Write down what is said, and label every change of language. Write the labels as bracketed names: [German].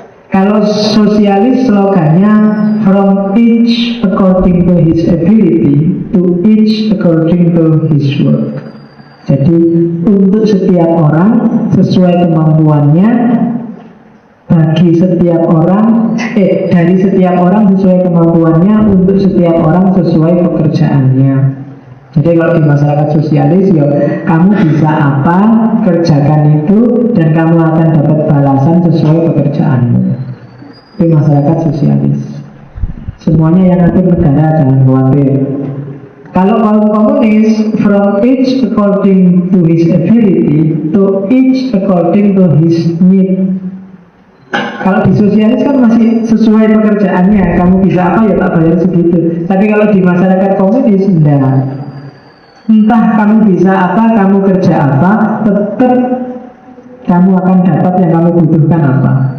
[Indonesian] Kalau sosialis slogannya [English] from each according to his ability to each according to his work. [Indonesian] Jadi untuk setiap orang sesuai kemampuannya, bagi setiap orang, dari setiap orang sesuai kemampuannya, untuk setiap orang sesuai pekerjaannya. Jadi kalau di masyarakat sosialis, ya kamu bisa apa, kerjakan itu, dan kamu akan dapat balasan sesuai pekerjaanmu. Itu masyarakat sosialis. Semuanya yang ngatur negara, jangan khawatir. Kalau kaum komunis, [English] from each according to his ability to each according to his need. [Indonesian] Kalau di sosialis kan masih sesuai pekerjaannya, kamu bisa apa ya tak bayar segitu. Tapi kalau di masyarakat komunis, enggak. Entah kamu bisa apa, kamu kerja apa, tetap kamu akan dapat yang kamu butuhkan apa.